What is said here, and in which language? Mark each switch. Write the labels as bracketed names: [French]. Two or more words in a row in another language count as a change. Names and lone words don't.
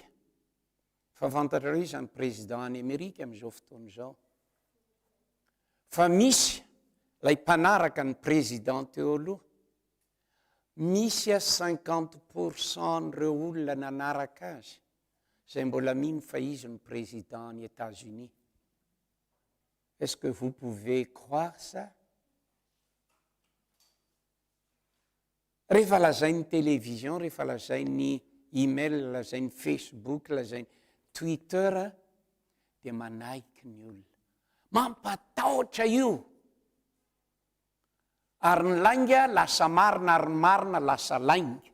[Malagasy] Fa fantatrareo izy ny président any Amerika amin'izao fotoana izao. Fa misy lay mpanaraka ny président teo aloha, misy 50% n'ireo olona nanaraka azy izay mbola mino fa izy ny président any États-Unis. [French] Est-ce que vous pouvez croire ça? [Malagasy] Rehefa lazain'ny télévision, rehefa lazain'ny email, lazain'ny Facebook, lazain'ny Twitter, dia manaiky ny olona. Mampatahotra io. Ary ny lainga lasa marina, ary ny marina lasa lainga.